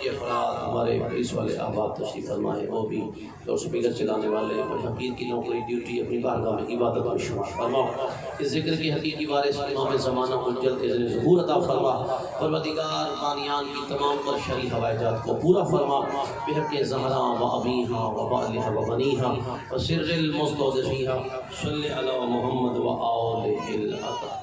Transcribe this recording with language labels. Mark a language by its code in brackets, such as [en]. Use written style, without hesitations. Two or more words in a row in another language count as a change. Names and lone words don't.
[ur] کے افراد ہمارے پولیس والے احباب تشریف فرما ہے وہ بھی اور سپیکر چلانے والے حقیق کی نوکری ڈیوٹی اپنی بارگاہ میں عبادت میں شمار فرما، اس ذکر کی حقیقی وارث امام زمانہ کو جلد اذن ظہور عطا فرما، پروردگار بانیان کی تمام پر شرعی حوائجات کو پورا فرما، [ar] بحق زہرا و ابیہا و بالہا و بنیہا و سر المستودعیہا صلی علی محمد و آلہ الاطہار۔